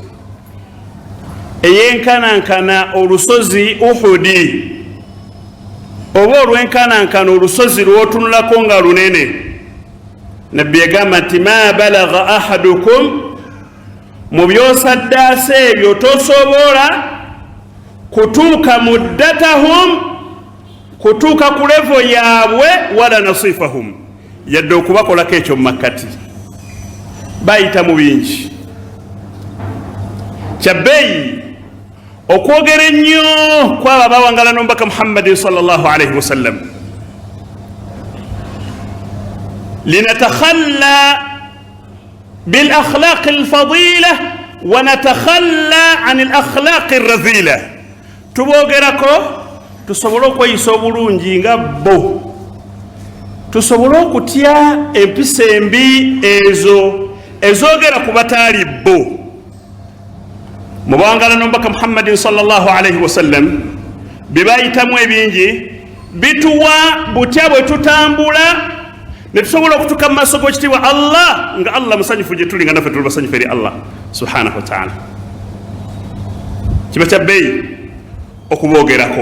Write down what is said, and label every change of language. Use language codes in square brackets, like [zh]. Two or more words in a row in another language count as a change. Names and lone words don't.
[lg] eyenkanankana olusozi Uhudi, oba olwenkanankana olusozi lw'otunulako nga lunene, nabbi yagamba nti [ar] ما بلغ أحدكم, [lg] mu byosaddaasa ebyo tosobola kutuuka muddatahum, kutuuka ku levo yaabwe, [ar] ولا نصيفهم, [lg] yadde okubakolako ekyo mu makkati. bayita mu bingi, kyabbeeyi okwogera ennyo kwabo abawangala n'omubaka Muhammadin [ar] صلى الله عليه وسلم. لنتحلى بالأخلاق الفاضلة ونتخلى عن الأخلاق الرذيلة, [lg] tubogerako tusobole okweyisa obulungi nga bo, tusobole okutya empisa embi ezo ezogera ku bataali bo. mubawangala n'omubaka Muhammadin [ar] صلى الله عليه وسلم [lg] bibayitamu ebingi bituwa butya bwe tutambula ne tusobola okutuuka mu maaso g'ekitiibwa Allah nga Allah musanyufu gye tuli, nga naffe tuli basanyufu eri [ar] الله سبحانه وتعالى. [lg] kiba kya bbeeyi okuboogerako.